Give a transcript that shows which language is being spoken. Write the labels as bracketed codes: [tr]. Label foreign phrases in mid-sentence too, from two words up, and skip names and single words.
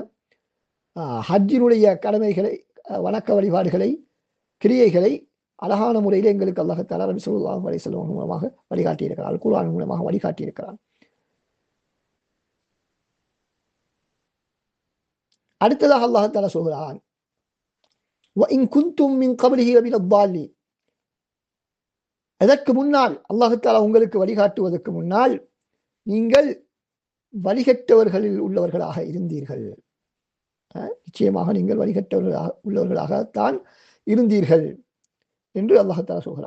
[ta] ஹஜ்ஜினுடைய கடமைகளை, வணக்க வழிபாடுகளை, கிரியைகளை அழகான முறையில் எங்களுக்கு [ar] الله تعالى [ta] நபி [ar] صلى الله عليه وسلم [ta] மூலமாக வழிகாட்டியிருக்கிறார், குர்ஆன் மூலமாக வழிகாட்டியிருக்கிறார். அடுத்ததாக [ar] الله تعالى [ta] சொல்கிறான், [ar] وَإِن كُنتُم مِّن قَبْلِهِ لَمِنَ الضَّالِّينَ. [ta] அதற்கு முன்னால் [ar] الله تعالى [ta] உங்களுக்கு வழிகாட்டுவதற்கு முன்னால் நீங்கள் வழிகட்டவர்களில் உள்ளவர்களாக இருந்தீர்கள். நிச்சயமாக நீங்கள் உள்ளவர்களாகத்தான் இருந்தீர்கள் என்று [ar] الله تعالى [ta] சொல்கிறார்.